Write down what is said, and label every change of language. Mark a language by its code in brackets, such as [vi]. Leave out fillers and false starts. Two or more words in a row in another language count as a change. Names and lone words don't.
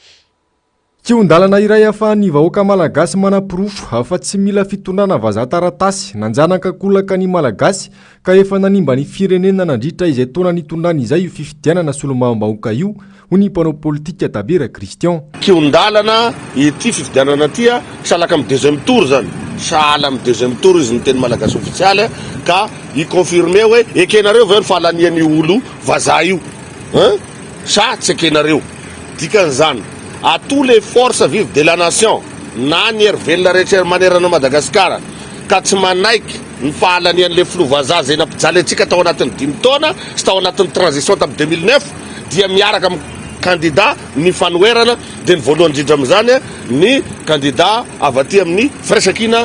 [mg] Kiondalana iray ahafahan'ny vahoaka malagasy manapirofo hafa tsy mila fitondrana vazaha taratasy nanjanaka kolaka ny malagasy ka efa nanimba ny firenena nandritra izay taona nitondrana izay io fifidianana solombavambahoaka io ho ny mpanao politika Tabera Christian. Kiondalana ity fifidianana ity salaka amin'ny [fr] deuxième tour [mg] zany sahala amin'ny [fr] deuxième tour [mg] izy ny teny malagasy ofisialy ka iconfirme hoe ekenareo ve ny fahalanian'ny olo vazaha io sa tsy ekenareo dikan'izany [fr] à tous les forces vives de la nation [mg] na ny hervelona rehetra manerana Madagasikara ka tsy manaiky ny fahalanian'le filovazaha zay nampijaly antsika tao anatin'ny 5 taona sy tao anatin'ny transition tamin'ny 2009 dia miaraka amin'ny kandida ny fanoherana dia ny voalohany indrindra amin'izany ny kandida avy aty amin'ny firaisan-kina.